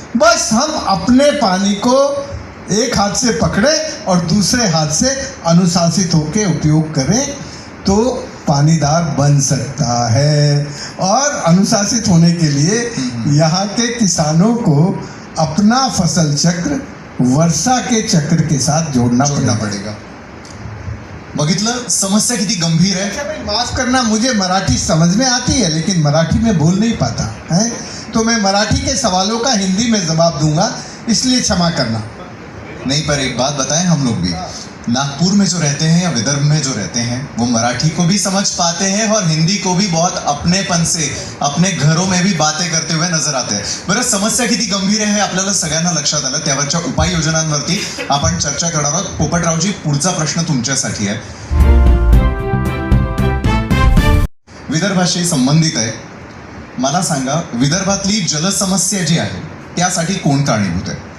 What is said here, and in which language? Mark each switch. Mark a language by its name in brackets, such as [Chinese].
[Hindi] बस हम अपने पानी को एक हाथ से पकड़े और दूसरे हाथ से अनुशासित होकर उपयोग करें तो पानीदार बन सकता है. और अनुशासित होने के लिए यहाँ के किसानों को अपना फसल चक्र वर्षा के चक्र के साथ जोड़ना पड़ेगा. [Marathi] बघितलं समस्या किती गंभीर आहे. [Hindi] अच्छा भाई, माफ करना, मुझे मराठी समझ में आती है लेकिन मराठी में बोल नहीं पाता है, तो मैं मराठी के सवालों का हिंदी में जवाब दूंगा, इसलिए क्षमा करना. नहीं, पर एक बात बताएं, हम लोग भी नागपुर में जो रहते हैं या विदर्भ में जो रहते हैं वो मराठी को भी समझ पाते हैं और हिंदी को भी बहुत अपनेपन से अपने घरों में भी बातें करते हुए नजर आते हैं. [Marathi] बरं, समस्या किती गंभीर आहे हे आपल्याला सगळ्यांना लक्षात आलं. त्यावरच्या उपाययोजनांवरती आपण चर्चा करणार आहोत. पोपटरावजी, पुढचा प्रश्न तुमच्यासाठी आहे, विदर्भाशी संबंधित आहे. मला सांगा, विदर्भातली जलसमस्या जी आहे त्यासाठी कोण कारणीभूत आहे?